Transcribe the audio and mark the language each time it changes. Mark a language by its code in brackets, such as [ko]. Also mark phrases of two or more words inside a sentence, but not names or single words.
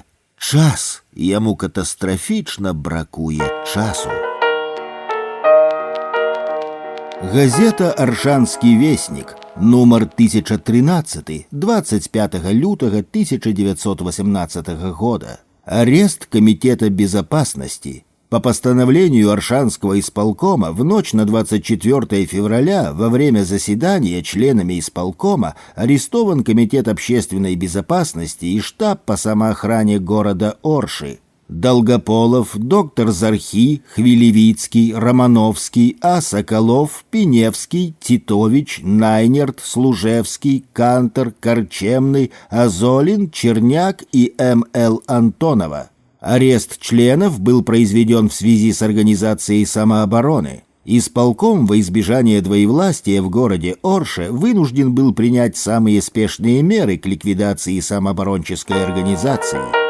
[be] Час, яму катастрафічна бракуе часу. Газета «Аршанскі вестнік», нумар 1013, 25 лютага 1918 года. [ru] Арест Комитета безопасности. По постановлению Оршанского исполкома в ночь на 24 февраля во время заседания членами исполкома арестован Комитет общественной безопасности и штаб по самоохране города Орши. Долгополов, доктор Зархи, Хвилевицкий, Романовский, А. Соколов, Пиневский, Титович, Найнерт, Служевский, Кантор, Корчемный, Азолин, Черняк и М.Л. Антонова. Арест членов был произведен в связи с организацией самообороны. Исполком во избежание двоевластия в городе Орше вынужден был принять самые спешные меры к ликвидации самооборонческой организации.